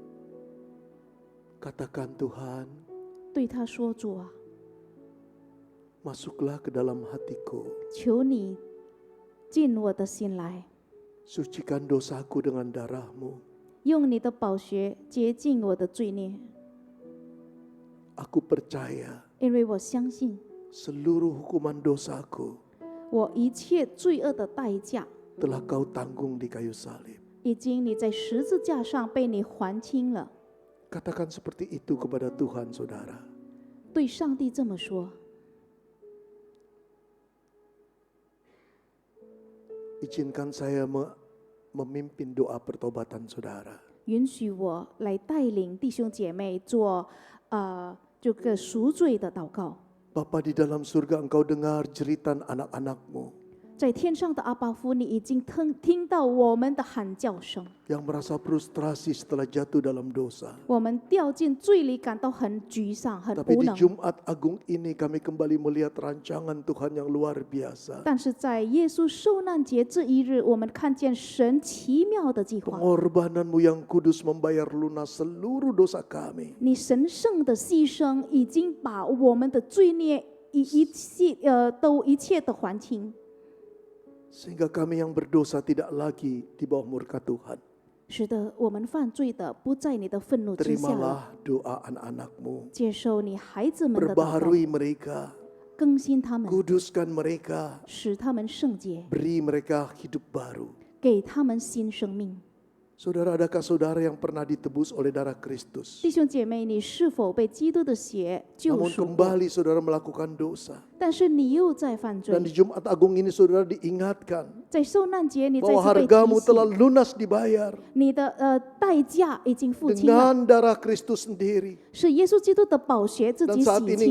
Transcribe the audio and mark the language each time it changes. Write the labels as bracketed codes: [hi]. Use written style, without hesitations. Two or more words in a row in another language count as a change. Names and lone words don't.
[id] Katakan Tuhan, [zh] 对他说：“主啊， [id] masuklah ke dalam hatiku. [zh] 求你进我的心来， [id] Sucikan dosaku dengan darah-Mu. [zh] 用你的宝血洁净我的罪孽， [id] Aku percaya [zh] 因为我相信 [id] seluruh hukuman dosaku [zh] 我一切罪恶的代价 [id] telah Kau tanggung di kayu salib. [zh] 已经你在十字架上被你还清了。 [id] Katakan seperti itu kepada Tuhan, saudara. [zh] 对上帝这么说， [id] Izinkan saya memimpin doa pertobatan saudara. [zh] 允许我来带领弟兄姐妹做这个赎罪的祷告。 [id] Bapa di dalam surga, Engkau dengar jeritan anak-anak-Mu [zh] 在天上的阿爸父，你已经听到我们的喊叫声， [id] yang merasa frustrasi setelah jatuh dalam dosa. [zh] 我们掉进罪里，感到很沮丧、很 [id] Tapi [zh] 无 [id] di [zh] 能。 [id] Jumat Agung ini kami kembali melihat rancangan Tuhan yang luar biasa. [zh] 但是在耶稣受难节这一日，我们看见神奇妙的计划。 [id] Pengorbanan-Mu yang kudus membayar lunas seluruh dosa kami. [zh] 你神圣的牺牲已经把我们的罪孽一切的还清， [id] Sehingga kami yang berdosa tidak lagi di bawah murka Tuhan. [zh] 使得我们犯罪的不在你的愤怒之下了。 [id] Terimalah doa anak-anak-Mu. [zh] 接受你孩子们的祷告， [id] Perbaharui mereka. [zh] 更新他们， [id] Kuduskan mereka. [zh] 使他们圣洁， [id] Beri mereka hidup baru. [zh] 给他们新生命。 [id] Saudara, adakah saudara yang pernah ditebus oleh darah Kristus? [zh] 弟兄姐妹，你是否被基督的血救 [id] Namun [zh] 赎过？ [id] kembali saudara melakukan dosa. [zh] 但是你又在犯罪 [id] Dan。di Jumat Agung ini saudara diingatkan [zh] 在受难节，你再 [id] bahwa [zh] 次被 [id] hargamu [zh] 提 [id] telah [zh] 醒， [id] lunas dibayar [zh] 你的代价已经付清了， [id] dengan darah Kristus sendiri. [zh] 是耶稣基督的宝血自 [id] Dan [zh] 己 [id] saat [zh] 洗 [id] ini